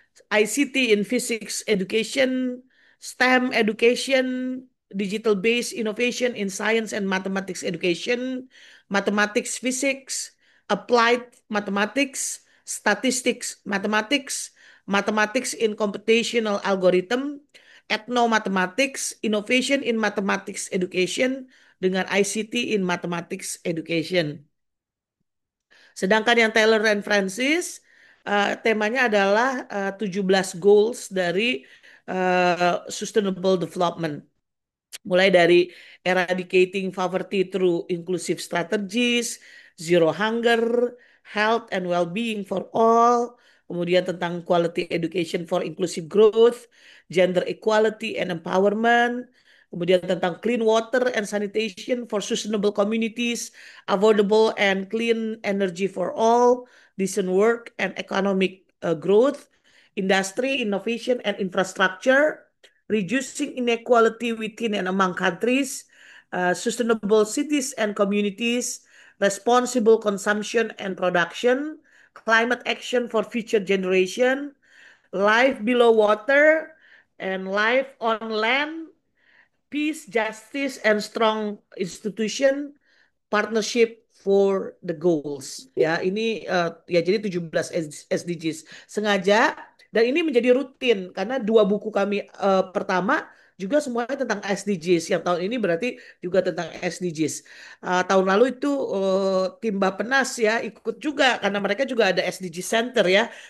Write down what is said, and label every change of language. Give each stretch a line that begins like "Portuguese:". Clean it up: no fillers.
English: ICT in physics education, STEM education, digital based innovation in science and mathematics education, mathematics physics, applied mathematics, statistics mathematics, mathematics in computational algorithm, ethnomathematics, innovation in mathematics education dengan ICT in mathematics education.
Indonesian: Sedangkan yang Taylor and Francis temanya adalah 17 goals dari
English: sustainable development.
Indonesian: Mulai dari
English: eradicating poverty through inclusive strategies, zero hunger, health and well-being for all,
Indonesian: kemudian tentang
English: quality education for inclusive growth, gender equality and empowerment,
Indonesian: kemudian tentang
English: clean water and sanitation for sustainable communities, affordable and clean energy for all, decent work and economic growth, industry, innovation and infrastructure, reducing inequality within and among countries, sustainable cities and communities, responsible consumption and production, climate action for future generation, life below water, and life on land, peace, justice, and strong institution, partnership for the goals.
Indonesian: Ya, ini ya jadi 17 SDGs. Sengaja dan ini menjadi rutin karena 2 buku kami pertama juga semuanya tentang SDGs. Yang tahun ini berarti juga tentang SDGs. Tahun lalu itu tim Bappenas ya ikut juga karena mereka juga ada SDG Center ya.